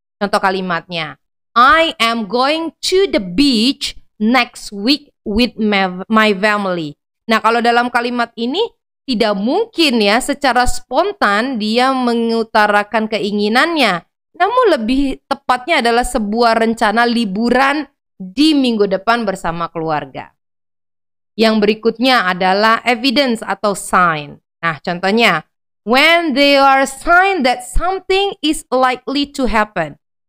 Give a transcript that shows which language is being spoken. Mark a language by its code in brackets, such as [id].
[id] Contoh kalimatnya, [en] I am going to the beach next week with my family. [id] Nah, kalau dalam kalimat ini tidak mungkin ya secara spontan dia mengutarakan keinginannya. Namun lebih tepatnya adalah sebuah rencana liburan di minggu depan bersama keluarga. Yang berikutnya adalah evidence atau sign. Nah, contohnya, [en] when there are signs that something is likely to happen.